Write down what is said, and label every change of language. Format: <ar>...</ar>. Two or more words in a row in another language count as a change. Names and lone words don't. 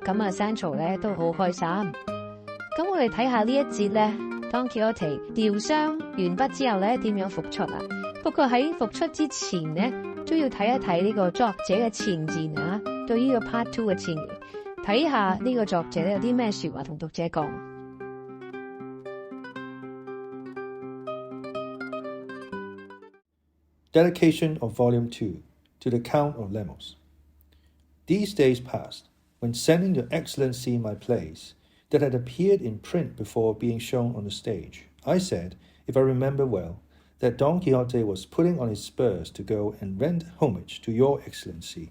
<yue>咁啊 Sancho 咧都好開心。咁我哋睇下呢一節咧 Don Quixote 療傷完畢之後咧點樣復出啊？不過喺復出之前咧都要睇一睇呢個作者嘅前言啊，對於個 Part 2嘅前言，睇下呢個作者咧有啲咩說話同讀者講。</yue> <en>Dedication of Volume 2 to the Count of Lemos. These days passed, when sending Your Excellency my plays that had appeared in print before being shown on the stage, I said, if I remember well, that Don Quixote was putting on his spurs to go and render homage to Your Excellency.</en>